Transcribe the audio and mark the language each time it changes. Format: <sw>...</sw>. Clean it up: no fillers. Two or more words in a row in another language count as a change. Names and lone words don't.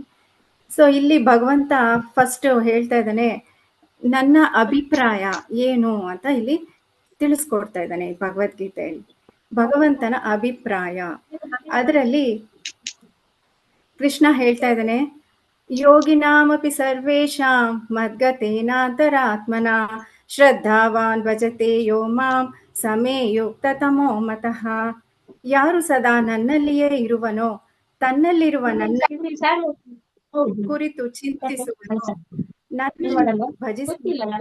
<kn>ಸೊ ಇಲ್ಲಿ ಭಗವಂತ ಫಸ್ಟ್ ಹೇಳ್ತಾ ಇದ್ದಾನೆ, ನನ್ನ ಅಭಿಪ್ರಾಯ ಏನು ಅಂತ ಇಲ್ಲಿ ತಿಳಿಸ್ಕೊಡ್ತಾ ಇದ್ದಾನೆ ಭಗವದ್ಗೀತೆಯಲ್ಲಿ. ಭಗವಂತನ ಅಭಿಪ್ರಾಯ, ಅದರಲ್ಲಿ ಕೃಷ್ಣ ಹೇಳ್ತಾ ಇದ್ದಾನೆ,</kn> <sa>ಯೋಗಿನಾಮಪಿ ಸರ್ವೇಷಾಂ ಮದ್ಗತೇನಾಂತರಾತ್ಮನ ಶ್ರದ್ಧಾವಾನ್ ಭಜತೆ ಯೋ ಮಾಂ ಸಮೇ ಯುಕ್ತತಮೋ ಮತಃ.</sa> <kn>ಯಾರು ಸದಾ ನನ್ನಲ್ಲಿಯೇ ಇರುವನೋ, ತನ್ನಲ್ಲಿರುವ ನನ್ನ ಕುರಿತು ಚಿಂತಿಸುವನೋ, ನನ್ನನ್ನು ಭಜಿಸಿ</kn>